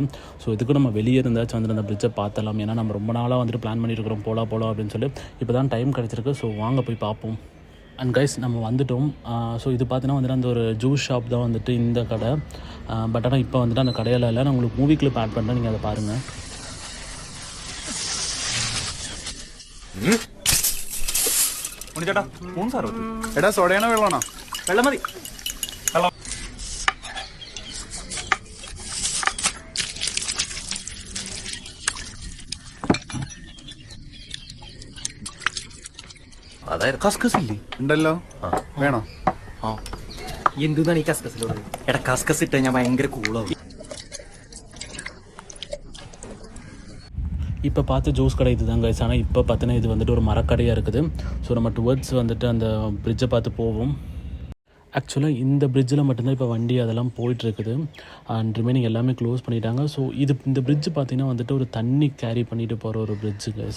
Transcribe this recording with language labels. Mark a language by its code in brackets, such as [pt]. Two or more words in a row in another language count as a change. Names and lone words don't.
[ta] ஸோ இதுக்கு நம்ம வெளியே இருந்தாச்சும் வந்து அந்த பிரிட்ஜை பார்த்தலாம். ஏன்னா நம்ம ரொம்ப நாளாக வந்துட்டு பிளான் பண்ணியிருக்கிறோம் போகலாம் அப்படின்னு சொல்லி. இப்போ தான் டைம் கிடச்சிருக்கு. ஸோ வாங்க போய் பார்ப்போம். [en] and guys, [ta] நம்ம வந்துட்டோம். ஸோ இது பார்த்தீங்கன்னா வந்துட்டு அந்த ஒரு [en] juice shop [ta] தான் வந்துட்டு இந்த கடை. பட் ஆனால் இப்போ வந்துட்டு அந்த கடையில் இல்லை. நான் உங்களுக்கு [en] movie clip add [ta] பண்ணுறேன், நீங்கள் அதை பாருங்கள். [ml] ചേട്ടാ മൂന്ന് സാർ എടാ സോഡയാണോ വെള്ളമാണോ? വെള്ളം മതി. വെള്ളം അതായത് കസ്കസ് ഇല്ലേ? ഉണ്ടല്ലോ, വേണോ? ആ എന്താണ് ഈ കസ്കസിലുള്ളത്? എടാ കസ്കസ് ഇട്ടാ ഞാൻ ഭയങ്കര കൂളാവും. [ta] இப்போ பார்த்து ஜூஸ் கடை இது தான் கைஸ். ஆனால் இப்போ பார்த்தீங்கன்னா இது வந்துட்டு ஒரு மரக்கடையாக இருக்குது. ஸோ நம்ம டுவர்ட்ஸ் வந்துட்டு அந்த பிரிட்ஜை பார்த்து போவோம். ஆக்சுவலாக இந்த பிரிட்ஜில் மட்டும்தான் இப்போ வண்டி அதெல்லாம் போயிட்டுருக்குது. [en] and remaining [ta] எல்லாமே க்ளோஸ் பண்ணிட்டாங்க. ஸோ இந்த பிரிட்ஜ் பார்த்திங்கன்னா வந்துட்டு ஒரு தண்ணி கேரி பண்ணிட்டு போகிற ஒரு பிரிட்ஜு கைஸ்.